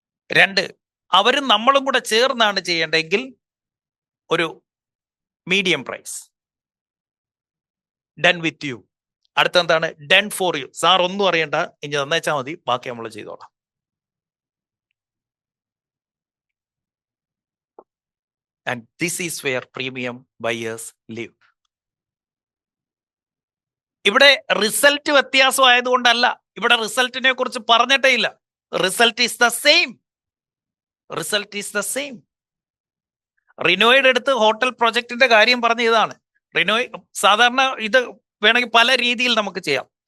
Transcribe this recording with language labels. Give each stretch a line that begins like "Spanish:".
Malayalam: 2, അവരും നമ്മളും കൂടെ ചേർന്നാണ് ചെയ്യേണ്ടതെങ്കിൽ ഒരു medium price.
English: Done with you.
Malayalam: അടുത്തെന്താണ്?
English: Done for you.
Malayalam: Sir ഒന്നും അറിയണ്ട, ഇനി തന്നേച്ചാൽ മതി, ബാക്കി നമ്മൾ ചെയ്തോളാം.
English: And this is where premium buyers live.
Malayalam: ഇവിടെ റിസൾട്ട് വ്യത്യാസം ആയതുകൊണ്ടല്ല, ഇവിടെ റിസൾട്ടിനെ കുറിച്ച് പറഞ്ഞിട്ടേ ഇല്ല.
English: Result is the same. Result is the same.
Malayalam: റിനോയുടെ അടുത്ത് ഹോട്ടൽ പ്രൊജക്ടിന്റെ കാര്യം പറഞ്ഞ ഇതാണ്. റിനോയ് സാധാരണ ഇത് വേണമെങ്കിൽ പല രീതിയിൽ നമുക്ക് ചെയ്യാം.